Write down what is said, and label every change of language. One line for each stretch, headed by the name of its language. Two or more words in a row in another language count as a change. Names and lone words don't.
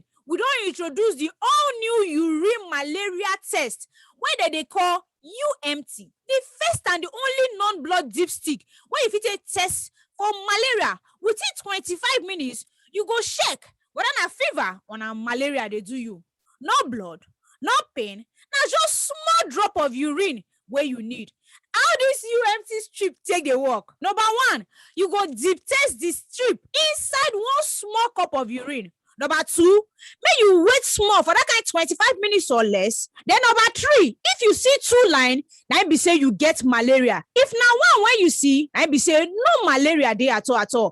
Nigerian Pidgin: We don introduce the all-new urine malaria test wey they call UMT, the first and the only non-blood dipstick wey you fit take test for malaria. Within 25 minutes, you go check whether na fever or na malaria dey do you. No blood, no pain, na just small drop of urine wey you need. How this UMT strip take dey work? Number one, you go deep test the strip inside one small cup of urine. Number two, may you wait small for that kind 25 minutes or less. Then number three, if you see two line, now be say you get malaria. If now one when you see, now be say no malaria there at all.